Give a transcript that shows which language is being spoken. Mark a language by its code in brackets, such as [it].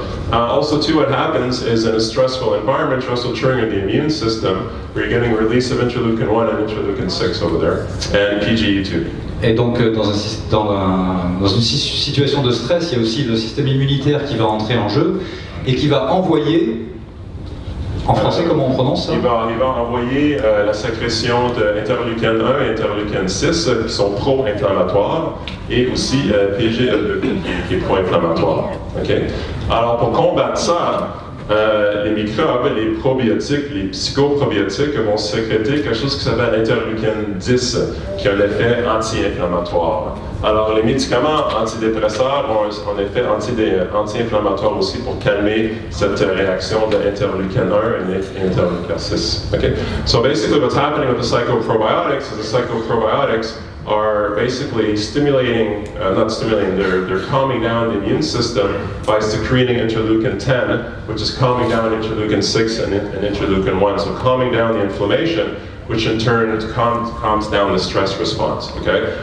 [en] Also too, what happens is in a stressful environment, you're also triggering the immune system, where you're getting release of interleukin 1 and interleukin 6 over there, and PGE2. [fr] Et donc dans une situation de stress, il y a aussi le système immunitaire qui va entrer en jeu et qui va envoyer, en français comment on prononce ça? Il va envoyer la sécrétion d'interleukin 1 et interleukin 6 qui sont pro-inflammatoires et aussi PGE2 qui est pro-inflammatoire. Okay? Alors pour combattre ça, les microbes, les probiotiques, les psychoprobiotiques vont sécréter quelque chose qui s'appelle interleukin 10 qui a un effet anti-inflammatoire. Alors les médicaments antidépresseurs ont un effet anti-inflammatoire aussi pour calmer cette réaction de interleukin 1 et interleukin 6. [en] Okay? So basically what's happening with the psychoprobiotics is the psychoprobiotics are basically they're calming down the immune system by secreting interleukin 10, which is calming down interleukin 6 and interleukin 1. So calming down the inflammation, which in turn calms down the stress response. Okay?